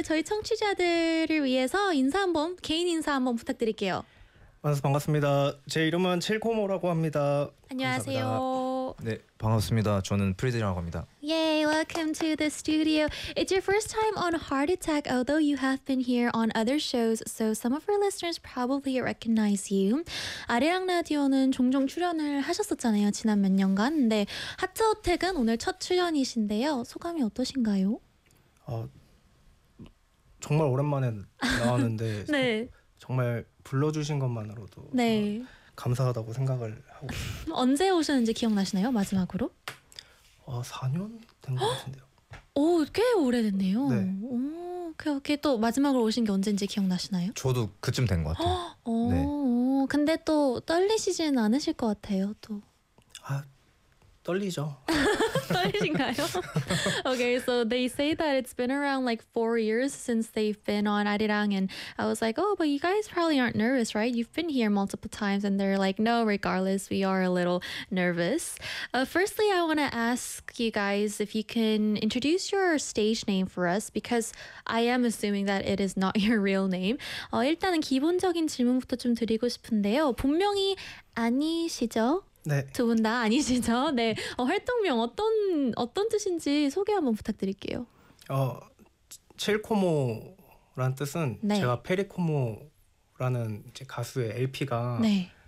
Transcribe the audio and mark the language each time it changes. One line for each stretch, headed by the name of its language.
Korean: 저희 청취자들을 위해서 인사 한번, 개인 인사 한번 부탁드릴게요. 반갑습니다. 제 이름은 칠코모라고 합니다. 안녕하세요. 네, 반갑습니다. 저는 프리드라고 합니다.
English: Yay, welcome to the studio. It's your first time on Heart Attack, although you have been here on other shows, so some of our listeners probably recognize you.
Korean: 아리랑 라디오는 종종 출연을 하셨었잖아요, 지난 몇 년간. 근데 하트 어택은 오늘 첫 출연이신데요. 소감이 어떠신가요? 정말 오랜만에 나왔는데 네. 정말 불러주신 것만으로도 네. 감사하다고 생각을 하고 있습니다. 언제 오셨는지 기억나시나요? 마지막으로? 4년 된 것 같은데요. 오, 꽤 오래됐네요. 네. 오, 그렇게 또 마지막으로 오신 게 언제인지 기억나시나요? 저도 그쯤 된 것 같아요. 네. 근데 또 떨리시진 않으실 것 같아요. 또. 떨리죠. 떨리신가요?
English: Okay, so they say that it's been around like 4 years since they've been on Arirang, and I was like, oh, but you guys probably aren't nervous, right? You've been here multiple times, and they're like, no, regardless, we are a little nervous. Firstly, I want to ask you guys if you can introduce your stage name for us, because I am assuming that it is not your real name.
Korean: 일단은 기본적인 질문부터 좀 드리고 싶은데요. 본명이 아니시죠? 네. 두 분 다 아니시죠? 네. 활동명 어떤 뜻인지 소개 한번 부탁드릴게요. 칠코모라는 뜻은 네. 제가 페리코모라는 이제 가수의 LP가 네.